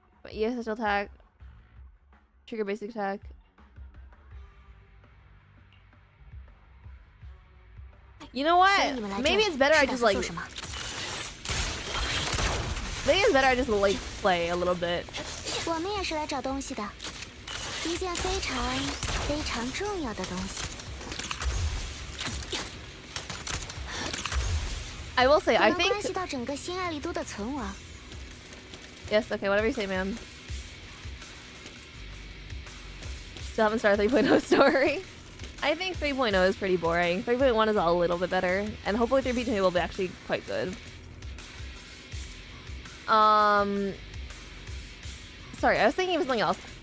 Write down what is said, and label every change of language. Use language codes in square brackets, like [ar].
[en] ES attack. Trigger basic attack. You know what? Maybe it's better I just like... Maybe it's better I just like play a little bit. [zh] 我们也是来找东西的，一件非常非常重要的东西。 [en] I will say, I think... [zh] 关系到整个新爱丽都的存亡。 [en] Yes, okay, whatever you say, man. Still haven't started 3.0 story. I think 3.0 is pretty boring. 3.1 is a little bit better. And hopefully 3.2 will be actually quite good. Sorry, I was thinking of something else.